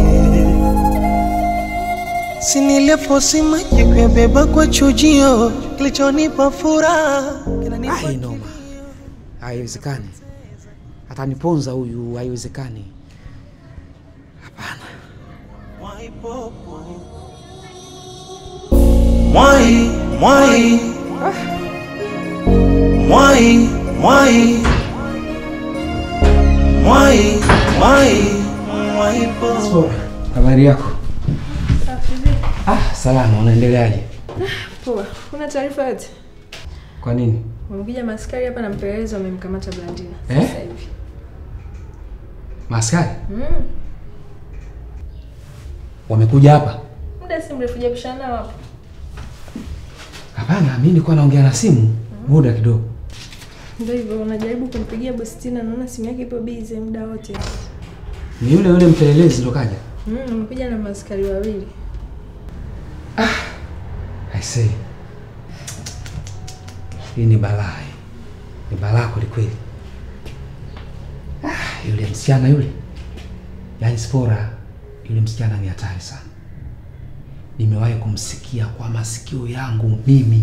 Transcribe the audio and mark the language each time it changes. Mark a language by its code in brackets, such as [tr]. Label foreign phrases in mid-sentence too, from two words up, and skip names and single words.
[sw] Sinilifosi maji kuyabeba kwa chujio, kilichonipa furaha Noma. Haiwezekani. Ataniponza huyu, haiwezekani. Hapana. Mwai, mwai, mwai, mwai, mwai, mwai, mwai po. Habari yako? Salama, unaendeleaje? Poa. Kuna taarifa yote? Kwa nini? Wamekuja maskari hapa na mpelelezi wamemkamata Blandina sasa hivi. Maskari? Wamekuja hapa? Muda si mrefu hujapishana nao hapa. Hapana, mimi nilikuwa naongea na simu muda kidogo. Ndio hivyo, unajaribu kumpigia bosi Tina, naona simu yake ipo busy muda wote. Ni yule mpelelezi ndo kaja? Wamekuja na maskari wawili. [en] I say. [sw] Hii ni balaa. Ni balaa kweli. Yule msichana yule. Yaani Spora, yule msichana ni hatari sana. Nimewahi kumsikia kwa masikio yangu mimi.